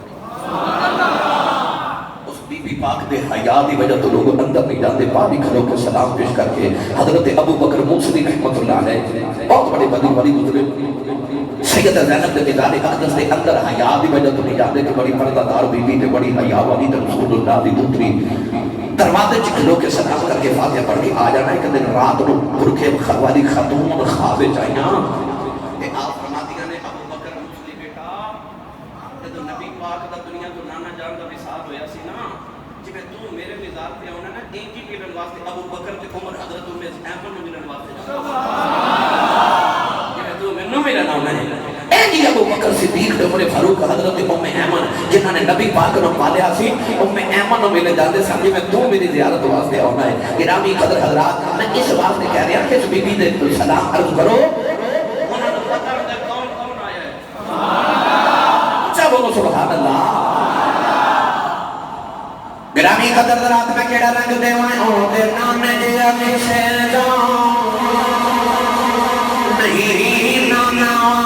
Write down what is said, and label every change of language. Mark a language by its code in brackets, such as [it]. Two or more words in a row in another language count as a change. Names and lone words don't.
[pa] اس بی بی پاک دے حیا دی وجہ تو لوگ اندر نہیں جاندے باہر کھلو کے سلام پیش کر کے حضرت ابو بکر موسوی [ar] رحمۃ اللہ علیہ [pa] بہت بڑے بڑی بڑی گزرے سیدہ زینب دے مزار اقدس دے اندر حیا دی وجہ تو نہیں جاندے کہ بڑی پردہ دار بی بی تے بڑی حیا والی تے رسول اللہ دی پتری دروازے چ کھلو کے سلام کر کے فاتحہ پڑھ کے آ جانا ہے کہ دن رات نو برکھے والی خاتون خواب وچ آئیاں تے آپ فرماتیاں نے ابو بکر موسوی بیٹا جدوں نبی پاک دا دنیا تو نانا جان دا وصال ہویا سی نا جے تو میرے مزار تے آونا نا ایک ہی ملن واسطے ابو بکر تے عمر حضرت ایمن نو ملن واسطے جے تو مینوں ملن آونا ہے اے جی ابو بکر صدیق تے عمر فاروق حضرت ایمن جنہاں نے نبی پاک نو پالیا سی ایمن نو ملے جاندے سن جے تو میری زیارت واسطے آونا ہے گرامی قدر حضرات میں اس واسطے کہہ رہا کہ اس بی بی دے سلام عرض کرو انہاں نو پتہ ہوندا کون کون آیا ہے اچھا بولو [ar] سبحان اللہ [pa] گرامی قدر رات میں کیڑا رنگ دیواں او دے نام جے امی سے جان نہیں نانا